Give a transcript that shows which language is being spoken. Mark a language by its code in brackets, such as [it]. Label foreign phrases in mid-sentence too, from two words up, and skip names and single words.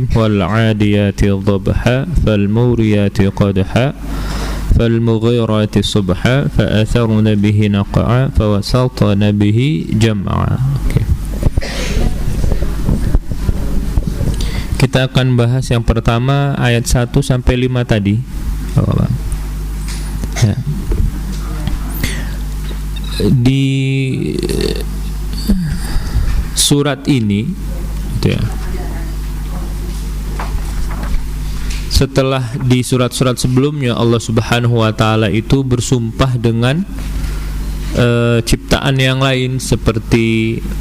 [ar] والعاديات ضبحا فالموريات قدحا فالمغيرات صبحا فأثرن به نقعا فوسطن به جمعا. [id] Okay. Kita akan bahas yang pertama ayat 1 sampai 5 tadi. Ya. Di surat ini gitu ya, setelah di surat-surat sebelumnya Allah [ar] سبحانه وتعالى [id] itu bersumpah dengan ciptaan yang lain seperti